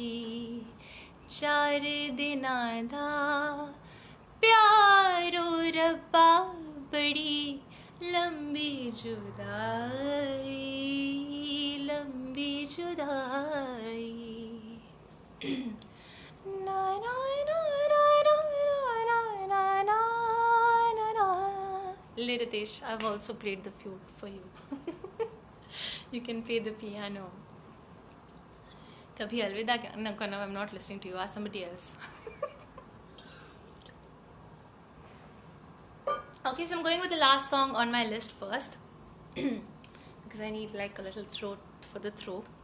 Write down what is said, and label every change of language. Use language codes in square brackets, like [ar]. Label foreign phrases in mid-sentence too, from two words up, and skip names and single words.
[pa] 4 ਦਿਨਾਂ ਦਾ ਪਿਆਰੋ ਰੱਬਾ ਬੜੀ ਲੰਬੀ ਜੁਦਾਈ, ਲੰਬੀ ਜੁਦਾਈ। ना ना ना ना ना ना ना ना ना ना। [en] Liritesh, I've also played the flute for you. You can play the piano. [hi] कभी अलविदा ना, [en] I'm not listening to you. Ask somebody else. Okay, so I'm going with the last song on my list first because I need like a little throat for the throw.